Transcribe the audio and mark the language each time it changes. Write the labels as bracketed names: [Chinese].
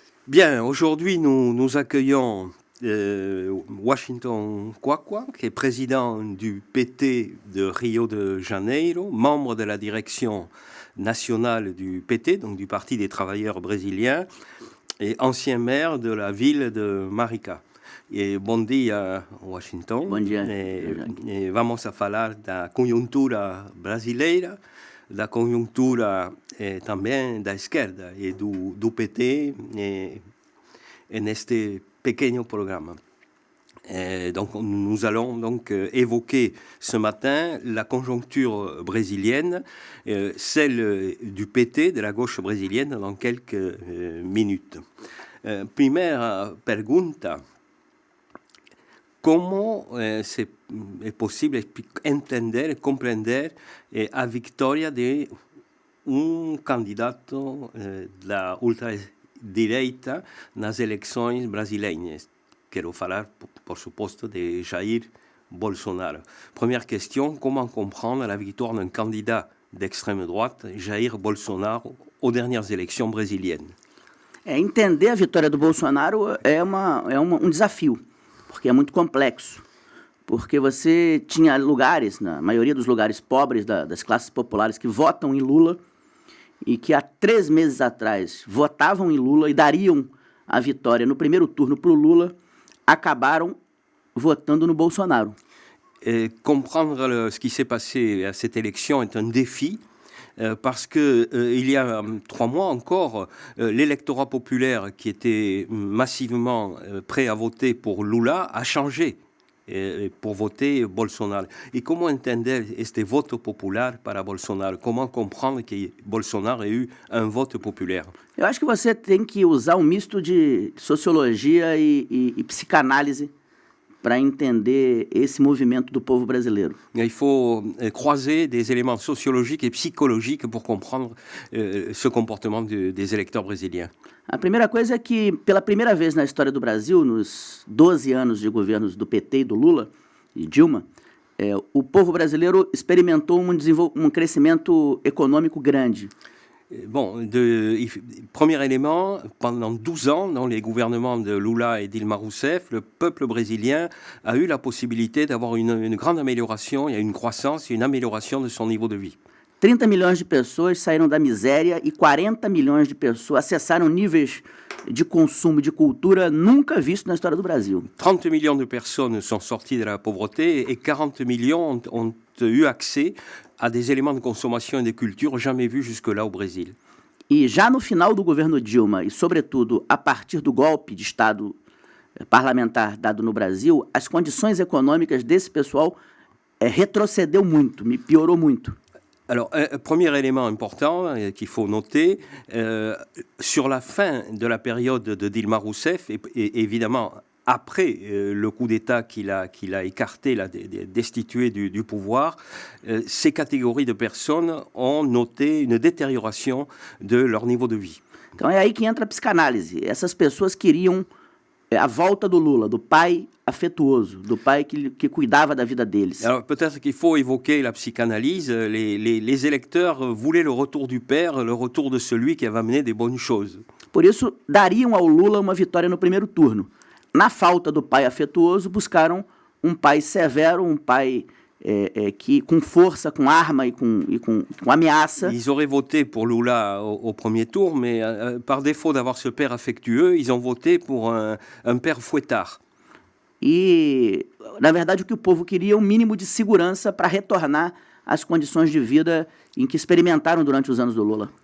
[French] Bien, aujourd'hui, nous accueillons Washington Kwakwa, qui est président du PT de Rio de Janeiro, membre de la direction nationale du PT, donc du Parti des travailleurs brésiliens, et ancien maire de la ville de Marica. [Portuguese] E bom dia, Washington. Bom dia. Vamos a falar da conjuntura brasileira, da conjuntura também da esquerda e do PT neste pequeno programa. [French] Donc, nous allons donc évoquer ce matin la conjoncture brésilienne, celle du PT, de la gauche brésilienne, dans quelques minutes. [Portuguese] Primeira pergunta. Como é possível entender, compreender a vitória de candidato da ultradireita nas eleições brasileiras? Quero falar, por suposto, de Jair Bolsonaro. [French] Première question, comment comprendre la victoire d'un candidat d'extrême droite, Jair Bolsonaro, aux dernières élections brésiliennes? [Portuguese] Entender a vitória do Bolsonaro é um desafio, porque é muito complexo. Porque você tinha lugares, na maioria dos lugares pobres das classes populares, que votam em Lula e que há 3 meses atrás votavam em Lula e dariam a vitória no primeiro turno para o Lula, acabaram votando no Bolsonaro. [French] Comprendre ce qui s'est passé à cette élection est un défi. Parce que il y a 3 mois encore, l'électorat populaire qui était massivement prêt à voter pour Lula a changé pour voter Bolsonaro. Et comment [Portuguese] entender este voto popular para Bolsonaro? [French] Comment comprendre que Bolsonaro ait eu un vote populaire? [Portuguese] Eu acho que você tem que usar um misto de sociologia e psicanálise para entender esse movimento do povo brasileiro. [French] Il faut croiser des éléments sociologiques et psychologiques pour comprendre ce comportement des électeurs brésiliens. [Portuguese] A primeira coisa é que, pela primeira vez na história do Brasil, nos 12 anos de governos do PT e do Lula e Dilma, o povo brasileiro experimentou um crescimento econômico grande. [French] Bon, premier élément, pendant 12 ans, dans les gouvernements de Lula et Dilma Rousseff, le peuple brésilien a eu la possibilité d'avoir une grande amélioration, il y a une croissance et une amélioration de son niveau de vie. [Portuguese] 30 milhões de pessoas saíram da miséria e 40 milhões de pessoas acessaram níveis de consumo de cultura nunca vistos na história do Brasil. [French] 30 millions de personnes sont sorties de la pauvreté et 40 millions ont eu accès à des éléments de consommation et de culture jamais vus jusque-là au Brésil. [Portuguese] E já no final do governo Dilma, e sobretudo a partir do golpe de Estado parlamentar dado no Brasil, as condições econômicas desse pessoal retrocedeu muito, piorou muito. [French] Alors, premier élément important qu'il faut noter, sur la fin de la période de Dilma Rousseff, et évidemment après le coup d'État qu'il a écarté, destitué du pouvoir, ces catégories de personnes ont noté une détérioration de leur niveau de vie. [Portuguese] Então é aí que entra a psicanálise. Essas pessoas queriam a volta do Lula, do pai afetuoso, do pai que cuidava da vida deles. [French] Alors peut-être qu'il faut évoquer la psychanalyse. Les électeurs voulaient le retour du père, le retour de celui qui avait amené des bonnes choses. [Portuguese] Por isso, dariam ao Lula uma vitória no primeiro turno. Na falta do pai afetuoso, buscaram um pai severo, um pai que com força, com arma e com ameaça. [French] Ils auraient voté pour Lula au premier tour, mais par défaut d'avoir ce père affectueux, ils ont voté pour un père fouettard. [Portuguese] E, na verdade, o que o povo queria é um mínimo de segurança para retornar às condições de vida em que experimentaram durante os anos do Lula.